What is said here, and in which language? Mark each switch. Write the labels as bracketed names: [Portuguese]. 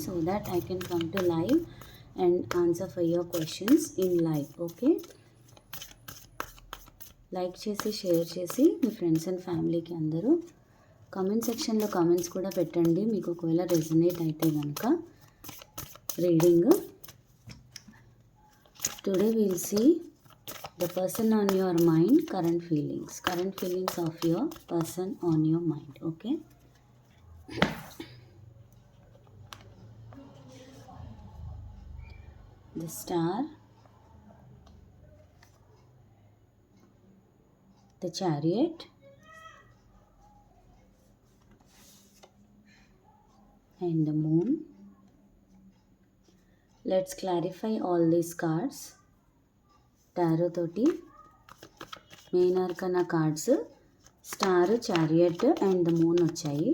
[English] So that I can come to live and answer for your questions in live. [Telugu] Okay, like చేసి share చేసి మీ friends and ఫ్యామిలీకి అందరూ comment సెక్షన్లో comments కూడా పెట్టండి. మీకు ఒకవేళ రెజనేట్ అయితే కనుక reading. [English] Today we will see the person on your mind, current feelings of your person on your mind. Okay, the star, the chariot, and the moon. Let's clarify all these cards. [Telugu] Tarot తోటి main ఆర్కనా cards star, chariot and the moon వచ్చాయి.